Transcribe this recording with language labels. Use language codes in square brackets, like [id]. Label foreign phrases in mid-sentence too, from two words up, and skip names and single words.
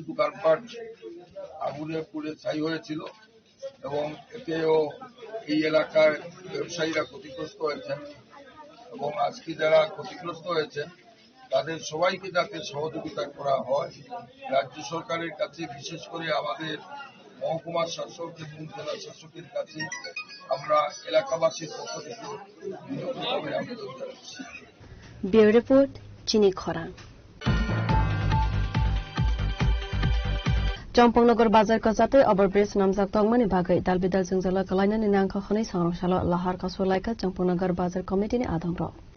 [bn] দোকানপাট আগুনে পুড়ে ছাই হয়েছিল এবং এতেও এই এলাকার ব্যবসায়ীরা ক্ষতিগ্রস্ত হয়েছেন এবং আজকে যারা ক্ষতিগ্রস্ত হয়েছেন তাদের সবাইকে যাতে সহযোগিতা করা হয়, রাজ্য সরকারের কাছে বিশেষ করে আমাদের মহকুমা শাসক এবং জেলা শাসকের কাছে আমরা এলাকাবাসীর পক্ষ থেকে বিনম্রভাবে আবেদন জানাচ্ছি। [en] bureau report [trp] চিনি খরা। চম্পংনগর বাজার কাজাতে ओभरब्रिज नामजाक तंगमानि बागै दालबिदाल जोंजला कलायनानि नांखा खनै सांरंसालो लाहार कासुलायका चम्पंनगर बाजार कमिटिनि आदमर